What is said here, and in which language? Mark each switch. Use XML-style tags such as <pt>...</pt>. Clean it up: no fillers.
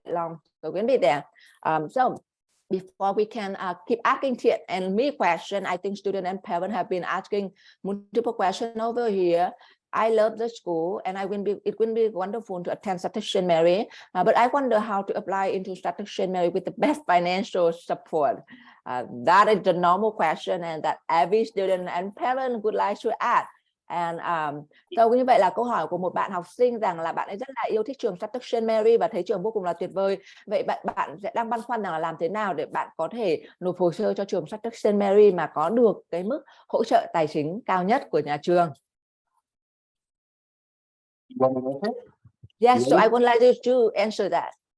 <en>Long, so going to be there. So before we can keep asking Thiện and me question, I think students and parents have been asking multiple questions over here. I love the school, and it will be wonderful to attend Shattuck-St. Mary, but I wonder how to apply into Shattuck-St. Mary with the best financial support. That is the normal question, and that every student and parent would like to ask. And so</en> <vi>như vậy là câu hỏi của một bạn học sinh rằng là bạn ấy rất là yêu thích trường Shattuck-St. Mary và thấy trường vô cùng là tuyệt vời. Vậy bạn sẽ đang băn khoăn rằng là làm thế nào để bạn có thể nộp hồ sơ cho trường Shattuck-St. Mary mà có được cái mức hỗ trợ tài chính cao nhất của nhà trường.</vi> <en>Yes, so I would like you to answer that.</en>